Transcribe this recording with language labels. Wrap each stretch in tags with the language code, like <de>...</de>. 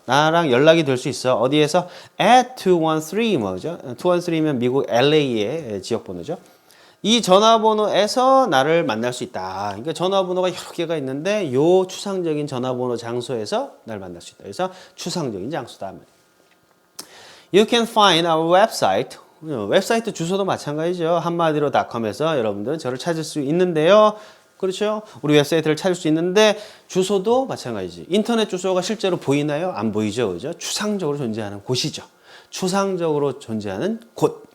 <ko>나랑 연락이 될 수 있어. 어디에서? at 213 뭐죠? 213면 미국 LA의 지역 번호죠. 이 전화번호에서 나를 만날 수 있다. 그러니까 전화번호가 여러 개가 있는데 요 추상적인 전화번호 장소에서 날 만날 수 있다. 그래서 추상적인 장소다.</ko> <en>You can find our website.</en> <ko>웹사이트 주소도 마찬가지죠. 한마디로 .com에서 여러분들은 저를 찾을 수 있는데요. 그렇죠? 우리 웹사이트를 찾을 수 있는데 주소도 마찬가지지. 인터넷 주소가 실제로 보이나요? 안 보이죠. 그죠? 추상적으로 존재하는 곳이죠. 추상적으로 존재하는 곳.</ko>